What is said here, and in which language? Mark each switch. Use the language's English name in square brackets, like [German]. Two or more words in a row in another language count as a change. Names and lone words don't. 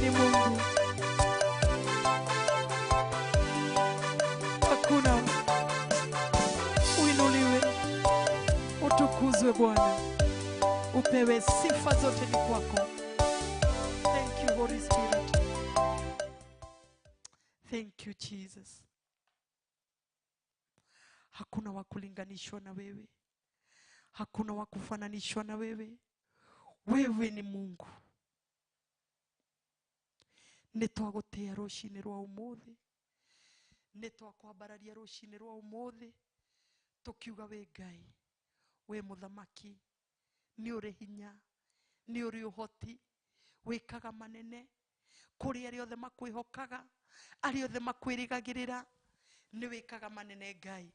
[Swahili] Mungu. Hakuna. Uinuliwe, utukuzwe Bwana, upewe sifa zote ni kwako. [English] Thank you Holy Spirit. Thank you Jesus. [Swahili] Hakuna wa kulinganishwa na wewe, hakuna wa kufananishwa na wewe. Wewe ni Mungu. [Kikuyu] Nitwagutia rucini rwa umuthi, nitwakwambararia rucini rwa umuthi tukiuga we Ngai, we muthamaki, ni uri hinya, ni uri uhoti, wikaga manene kuri ari othe makwihokaga, ari othe makwirigagirira, ni wikaga manene Ngai.